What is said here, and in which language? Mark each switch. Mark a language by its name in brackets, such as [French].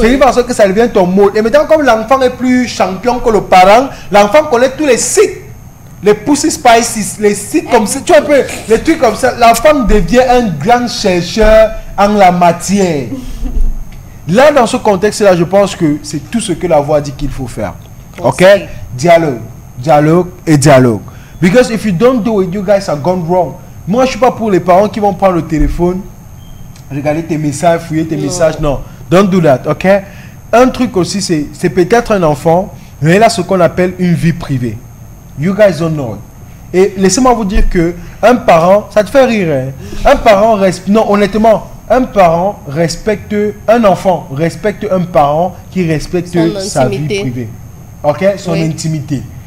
[French] C'est parce que ça devient ton mode. Et maintenant, comme l'enfant est plus champion que le parent, l'enfant connaît tous les sites. Les Pussy Spices, les sites comme ça, tu vois un peu, les trucs comme ça. L'enfant devient un grand chercheur en la matière. Là, dans ce contexte-là, je pense que c'est tout ce que la voix dit qu'il faut faire. Ok? Dialogue, dialogue et dialogue. [English] Because if you don't do it, you guys are gone wrong. [French] Moi, je suis pas pour les parents qui vont prendre le téléphone, regarder tes messages, fouiller tes messages. Non, [English] don't do that, [French] ok? Un truc aussi, c'est peut-être un enfant, mais il a ce qu'on appelle une vie privée. [English] You guys don't know it. [French] Et laissez-moi vous dire que un parent, ça te fait rire, hein? Un parent non, honnêtement, un parent respecte, un enfant respecte un parent qui respecte sa vie privée. Ok? Son intimité.